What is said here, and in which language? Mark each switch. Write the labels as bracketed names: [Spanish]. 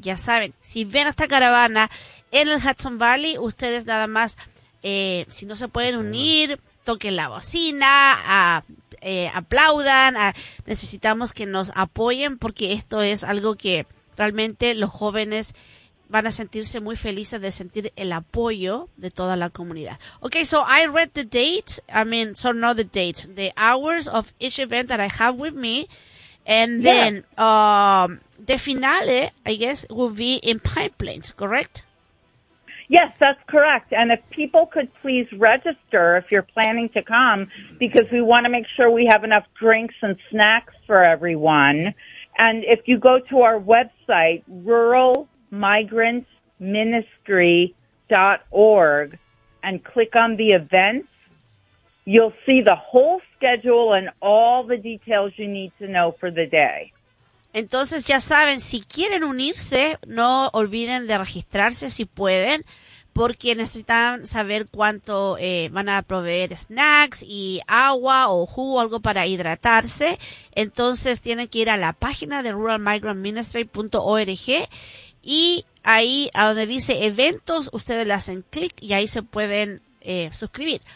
[Spanish] Ya saben, si ven a esta caravana en el Hudson Valley, ustedes nada más, si no se pueden unir, toquen la bocina, aplaudan, necesitamos que nos apoyen, porque esto es algo que realmente los jóvenes van a sentirse muy felices de sentir el apoyo de toda la comunidad. [English] Okay, so I read the dates, not the dates, the hours of each event that I have with me. And then, the finale, I guess, will be in Pine Plains, correct? Yes, that's correct. And if people could please register if you're planning to come, because we want to make sure we have enough drinks and snacks for everyone. And if you go to our website, ruralmigrantsministry.org, and click on the events, you'll see the whole schedule and all the details you need to know for the day. [Spanish] Entonces, ya saben, si quieren unirse, no olviden de registrarse si pueden, porque necesitan saber cuánto van a proveer snacks y agua o jugo, algo para hidratarse. Entonces, tienen que ir a la página de ruralmigrantministry.org y ahí, a donde dice eventos, ustedes le hacen clic y ahí se pueden suscribir.